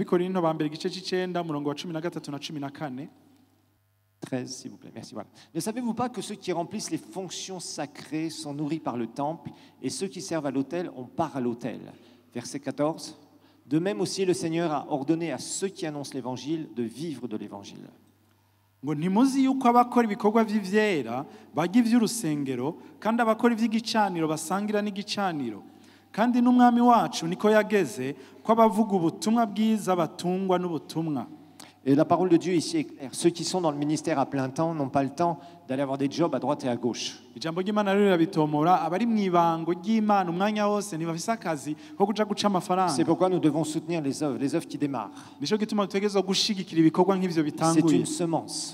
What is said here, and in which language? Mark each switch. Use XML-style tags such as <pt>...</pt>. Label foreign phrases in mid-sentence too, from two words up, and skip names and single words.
<fr>13, s'il vous plaît. Merci. Voilà. Ne savez-vous pas que ceux qui remplissent les fonctions sacrées sont nourris par le temple et ceux qui servent à l'autel ont part à l'autel? Verset 14. De même aussi, le Seigneur a ordonné à ceux qui annoncent l'évangile de vivre de l'évangile.</fr> <rn>Ngo ntimuzi yuko abakora ibikorwa by'ivyera barya ivy'urusengero kandi abakora ivy'igicaniro basangira n'igicaniro kandi n'umwami wacu niko yageze ko abavuga ubutumwa bwiza batungwa n'ubutumwa.</rn> <fr>Et la parole de Dieu ici est claire. Ceux qui sont dans le ministère à plein temps n'ont pas le temps d'aller avoir des jobs à droite et à gauche. C'est pourquoi nous devons soutenir les œuvres qui démarrent. C'est une semence.</fr>